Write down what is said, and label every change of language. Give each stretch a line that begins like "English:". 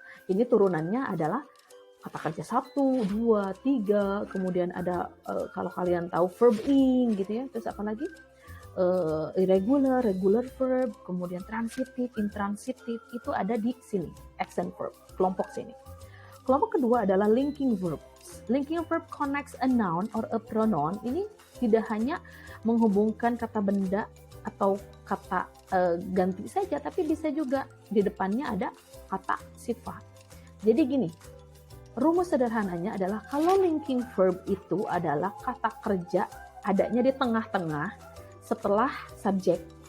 Indonesian: Ini turunannya adalah kata kerja 1, 2, 3, kemudian ada kalau kalian tahu verb ing gitu ya. Terus apalagi irregular, regular verb, kemudian transitif, intransitif, itu ada di sini, action verb, kelompok sini. Kelompok kedua adalah linking verbs.
English: Linking verb connects a noun or a pronoun.
Indonesian: Ini tidak hanya menghubungkan kata benda atau kata ganti saja, tapi bisa juga di depannya ada kata sifat. Jadi gini, rumus sederhananya adalah kalau linking verb itu adalah kata kerja adanya di tengah-tengah setelah subjek.